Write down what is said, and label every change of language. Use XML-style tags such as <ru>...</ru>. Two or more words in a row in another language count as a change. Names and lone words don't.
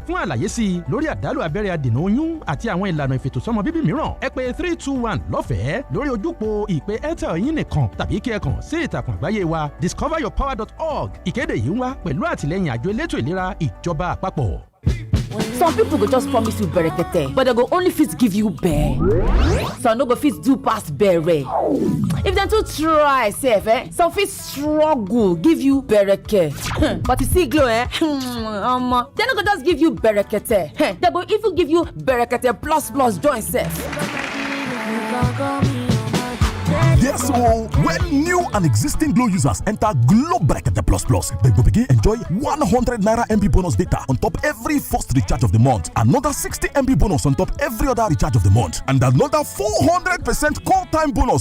<yo>Fún àlàyé sí i lórí àdálù abẹ́rẹ́ adènà oyún àti àwọn ìlànà ìfètòsọ́mọ bíbí mìíràn ẹ pè 321 lọ́fẹ̀ẹ́ lórí ojúpo ìpè INT'L yín nìkan tàbí kí ẹ kàn sí ìtàkùn àgbáyé wa discoveryourpower.org. Ìkéde yìí ń wá pẹ̀lú àtìlẹ́yìn àjọ elétò ìlera ìjọba àpapọ̀.</yo> <pcm>Some people go just promise you berekete, but they go only fit give you bear. Some no go fit do pass bere. If they too try sef, some fit struggle give you bereke. But you see glow, they no go just give you berekete. They go even give you berekete plus join sef. Yes, so when new and existing Glow users enter Glow Bracket Plus Plus, they will begin enjoy 100 Naira MB bonus data on top every first recharge of the month, another 60 MB bonus on top every other recharge of the month, and another 400% call time bonus.</pcm>